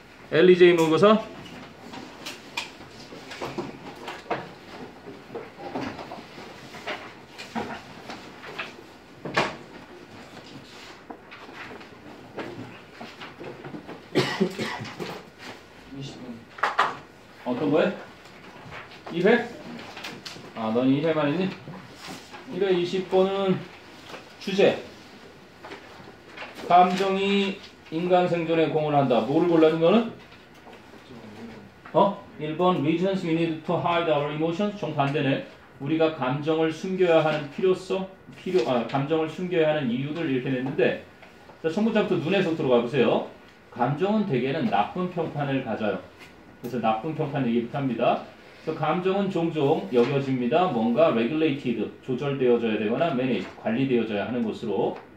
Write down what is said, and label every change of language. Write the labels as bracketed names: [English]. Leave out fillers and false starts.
[Korean] LEJ 모의고사 어떤 거에? 2회? 아, 넌 2회만 했니? 120번은 주제 감정이 인간 생존에 공헌을 한다. 뭐를 골라준 거는? [English] 1번 Reasons we need to hide our emotions. [Korean] 정반대네. 우리가 감정을 숨겨야 하는 필요성, 감정을 숨겨야 하는 이유들 이렇게 냈는데 자, 첫 문장부터 눈에서 들어가 보세요. 감정은 대개는 나쁜 평판을 가져요. 그래서 나쁜 평판 얘기부터 합니다. 그래서 감정은 종종 여겨집니다. 뭔가 regulated, 조절되어져야 되거나 managed, 관리되어져야 하는 것으로.